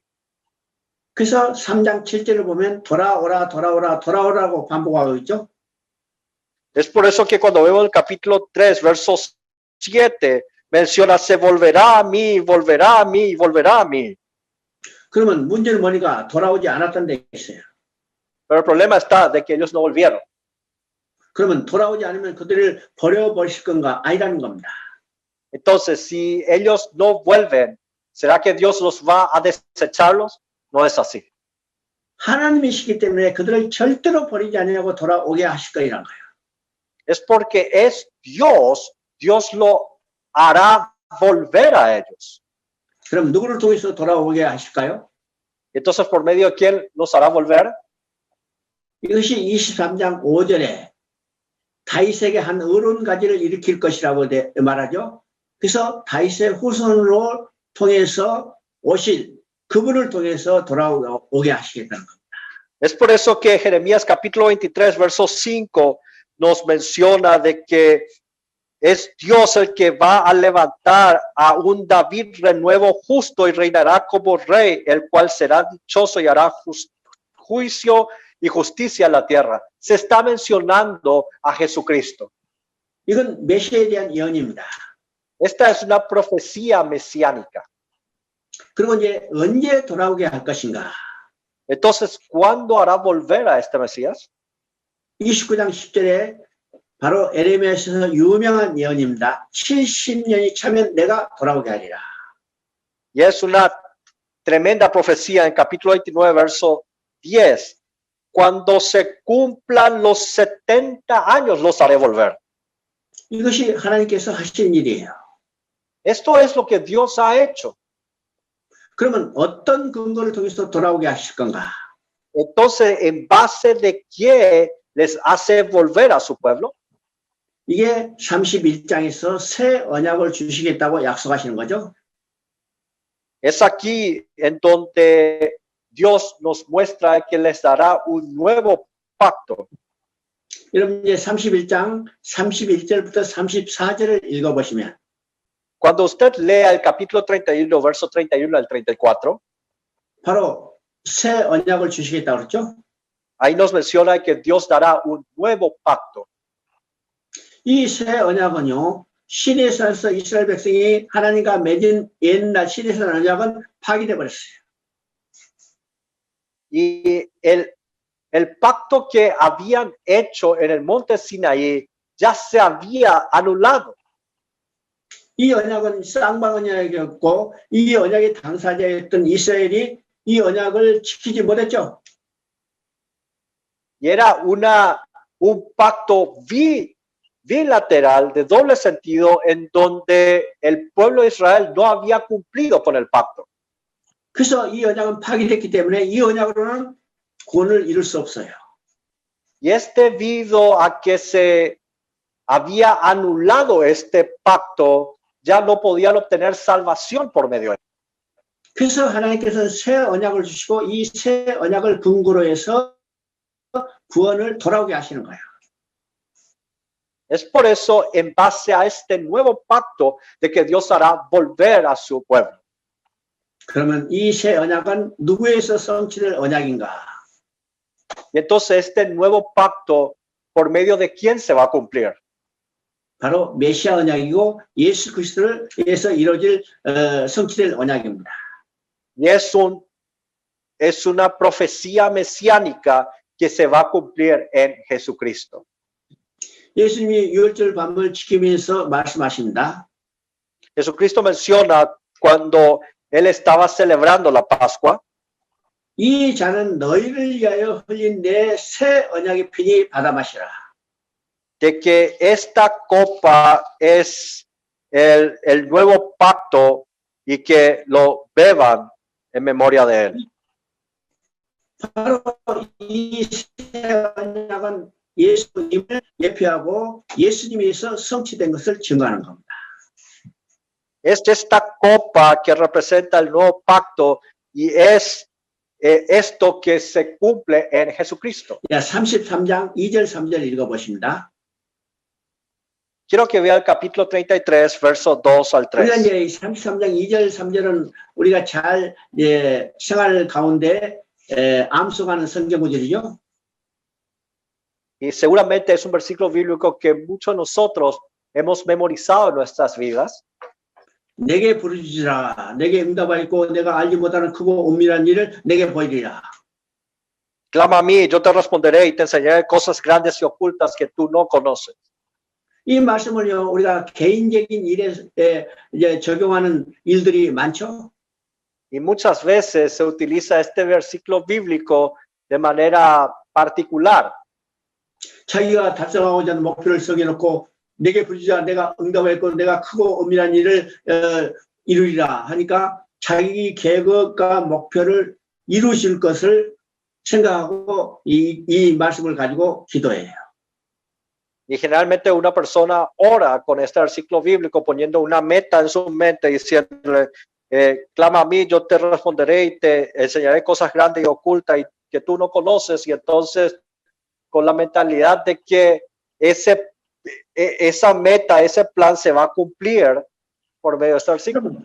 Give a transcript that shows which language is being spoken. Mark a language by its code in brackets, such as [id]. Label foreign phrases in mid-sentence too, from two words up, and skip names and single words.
[ko] 그래서 3장 7절을 보면 돌아오라 돌아오라 돌아오라고 반복하고 있죠. [es] Es por eso que cuando vemos el capítulo 3, verso 7, menciona se volverá a mí, volverá a mí, volverá a mí. [ko] 그러면 문제는 뭐니까 돌아오지 않았던 데 있어요. [es] Pero el problema está de que ellos no volvieron. [ko] 그러면 돌아오지 않으면 그들을 버려버리실 건가? 아니라는 겁니다. [es] Entonces, si ellos no vuelven, ¿será que Dios los va a desecharlos? No es así. [ko] 하나님이시기 때문에 그들을 절대로 버리지 않으려고 돌아오게 하실 거라는 거예요. [es] Es porque es Dios, Dios lo hará volver a ellos. [ko] 그럼 누구를 통해서 돌아오게 하실까요? [es] Entonces, ¿por medio de quién los hará volver? [ko] 이것이 23장 5절에 다윗에게 한 의로운 가지를 일으킬 것이라고 말하죠. 그래서 다윗의 후손으로 통해서 오실 그분을 통해서 돌아오게 하시겠다는 겁니다. [es] Es por eso que Jeremías capítulo 23, verso 5 nos menciona de que es Dios el que va a levantar a un David renuevo justo y reinará como rey, el cual será dichoso y hará juicio y justicia en la tierra. Se está mencionando a Jesucristo. [ko] 이건 메시아에 대한 예언입니다. [es] Esta es una profecía mesiánica. [ko] 그리고 이제 언제 돌아오게 할 것인가? [es] Entonces, ¿cuándo hará volver a este Mesías? [ko] 29장 10절에 바로 예레미야에서 유명한 예언입니다. 70년이 차면 내가 돌아오게 하리라. [es] Y es una tremenda profecía en capítulo 29, verso 10. Cuando se cumplan los 70 años, los haré volver. [ko] 이것이 하나님께서 하신 일이에요. [es] Esto es lo que Dios ha hecho. [ko] 그러면 어떤 근거를 통해서 돌아오게 하실 건가? [es] Entonces, ¿en base de qué les hace volver a su pueblo? [ko] 이게 31장에서 새 언약을 주시겠다고 약속하시는 거죠. [es] Es aquí en donde Dios nos muestra que les dará un nuevo pacto. [ko] 여러분 이제 31장 31절부터 34절을 읽어보시면 [es] Cuando usted lea el capítulo 31, verso 31 al 34, [ko] 바로 새 언약을 주시겠다고 그랬죠. [es] ahí nos menciona que Dios dará un nuevo pacto. [ko] 이 새 언약은요, 시내산에서 이스라엘 백성이 하나님과 맺은 옛날 시내산 언약은 파기돼 버렸어요. [es] Y el pacto que habían hecho en el monte Sinaí ya se había anulado. [ko] 이 언약은 쌍방 언약이었고 이 언약의 당사자였던 이스라엘이 이 언약을 지키지 못했죠. [es] Y era un pacto bilateral de doble sentido en donde el pueblo de Israel no había cumplido con el pacto. [ko] 그래서 이 언약은 파기됐기 때문에 이 언약으로는 구원을 이룰 수 없어요. [es] Y es debido a que se había anulado este pacto, ya no podían obtener salvación por medio de él. [ko] 그래서 하나님께서 새 언약을 주시고 이 새 언약을 근거로 해서 구원을 돌아오게 하시는 거예요. [es] Es por eso, en base a este nuevo pacto, de que Dios hará volver a su pueblo. [ko] 그러면 이 새 언약은 누구에서 성취될 언약인가? [es] Y entonces este nuevo pacto, ¿por medio de quién se va a cumplir? [ko] 바로 메시아 언약이고 예수 그리스도를 위해서 이루어질 성취될 언약입니다. [es] Y es una profecía mesiánica que se va a cumplir en Jesucristo. [ko] 예수님이 유월절 밤을 지키면서 말씀하십니다. [es] Jesucristo menciona cuando él estaba celebrando la Pascua, [ko] 이 잔은 너희를 위하여 흘린 내 새 언약의 피니 받아 마시라. [es] de que esta copa es el nuevo pacto y que lo beban en memoria de él. [ko] 바로 이 새 언약은 예수님을 예표하고 예수님에서 성취된 것을 증거하는 겁니다. [es] Es esta copa que representa el nuevo pacto y es esto que se cumple en Jesucristo. [ko] 33장 2절 3절 읽어보십니다. [es] Quiero que vea el capítulo 33, verso 2 al [ko] 우리가 [es] 3. [ko] 이제 33장 2절 3절은 우리가 잘 생활 가운데 암송하는 성경 구절이죠. [es] Y seguramente es un versículo bíblico que muchos de nosotros hemos memorizado en nuestras vidas. [ko] 내게 부르짖으라. 내게 응답하였고 내가 알지 못하는 크고 은밀한 일을 내게 보이리라. [es] Clama a mí, yo te responderé y te enseñaré cosas grandes y ocultas que tú no conoces. [ko] 이 말씀을요, 우리가 개인적인 일에 이제 적용하는 일들이 많죠. [es] Y muchas veces se utiliza este versículo bíblico de manera particular. [ko] 자기가 달성하고자 하는 목표를 정해놓고 내게 부르짖으라. 내가 응답하였고 내가 크고 은밀한 일을 이루리라 하니까 자기 계획과 목표를 이루실 것을 생각하고 이 말씀을 가지고 기도해요. [es] Y generalmente una persona ora con este versículo bíblico poniendo una meta en su mente diciéndole, clama a mí, yo te responderé y te enseñaré cosas grandes y ocultas y que tú no conoces. Y entonces con la mentalidad de que esa meta, ese plan se va a cumplir por medio de este versículo.